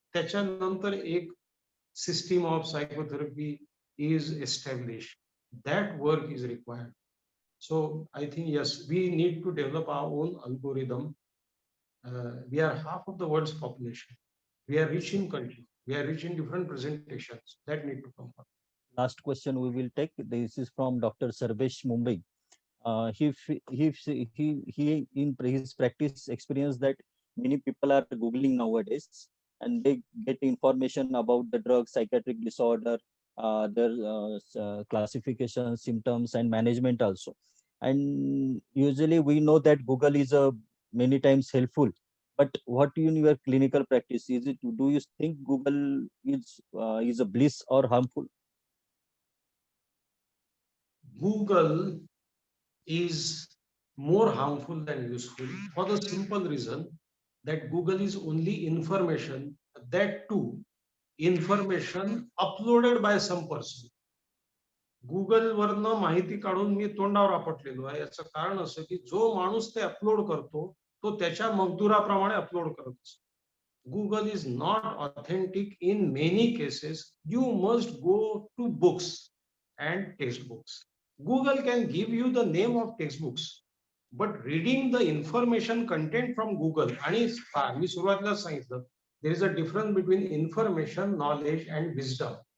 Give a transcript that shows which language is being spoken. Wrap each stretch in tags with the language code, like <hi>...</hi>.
<mr>त्याच्यानंतर एक</mr> <en>System of psychotherapy is established. That work is required. So I think, yes, we need to develop our own algorithm. We are half of the world's population. We are rich in culture. We are rich in different presentations that need to come up. Last question we will take. This is from Dr. Sarvesh Mumbai. He in his practice experienced that many people are Googling nowadays and they get information about the drug, psychiatric disorder, their classification, symptoms, and management also. And usually we know that Google is many times helpful. But what in your clinical practice is it? Do you think Google is a bliss or harmful? Google is more harmful than useful for the simple reason that Google is only information, that too information uploaded by some person.</en> <mr>Google वरनं माहिती काढून मी तोंडावर आपटलेलो आहे. याचं कारण असं की जो माणूस ते अपलोड करतो तो त्याच्या मजदुराप्रमाणे अपलोड करत असतो.</mr> <en>Google is not authentic in many cases. You must go to books and textbooks. Google can give you the name of textbooks, but reading the information content from Google,</en> <mr>आणि मी सुरुवातीला सांगितलं,</mr> <en>there is a difference between information, knowledge and wisdom.</en>